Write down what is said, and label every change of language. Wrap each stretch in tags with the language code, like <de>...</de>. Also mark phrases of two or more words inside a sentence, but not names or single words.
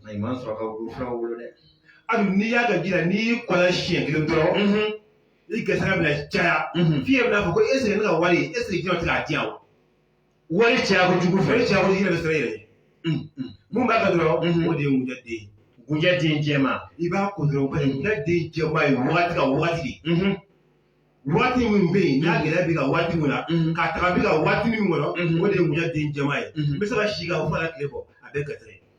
<bm>ayi man sɔrɔ ka wolo fura wolo dɛ hali n'i y'a kɛ ji la n'i y'i kɔlɔn siɲɛ kelen dɔrɔn i gɛsɛgɛ bɛna caya f'i yɛrɛ bɛna fɔ ko</bm> <fr>est ce que</fr> <bm>ne ka wari</bm> <fr>est ce que</fr> <bm>ji ma se k'a di yan wa wari caya kojugu fɛ wari caya ko ji yɛrɛ bɛ siran i yɛrɛ ɲɛ mun b'a kɛ dɔrɔn o de ye ŋunjɛ den ye ŋunjɛ den jɛma i b'a ko dɔrɔn bari ŋunjɛ den jɛma ye wagati ka wagati de wagati min bɛ yen n'a gɛlɛya bɛ ka wagati min na k'a taga bɛ ka wagati min kɔnɔ o de ye ŋunjɛ den jɛma ye n bɛ se ka si ka o fana tile fɔ a bɛɛ gɛrɛsɛgɛ</bm>